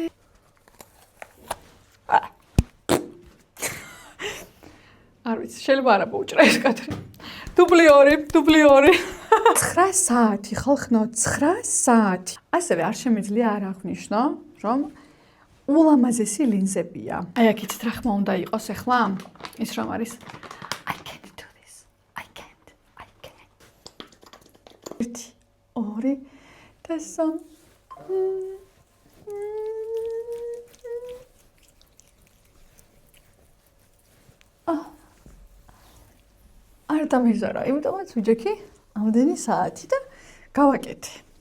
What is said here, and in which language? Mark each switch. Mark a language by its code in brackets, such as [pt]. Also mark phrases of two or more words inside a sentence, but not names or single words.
[ka] არ ვიცი, შეიძლება არა მოუჭრა ეს კადრი. დუბლი 2. 9 საათი, ხალხნო, 9 საათი. ასევე არ შემიძლია არ აღვნიშნო, რომ ულამაზესი ლინზებია. აი აქ იცით რა ხმა უნდა იყოს ახლა? ის რომ არის [en] I can't do this. I can't. [ka] 1 2 და 3 არ დამიზარა, იმიტომაც ვიჯექი ამდენი საათი და გავაკეთე.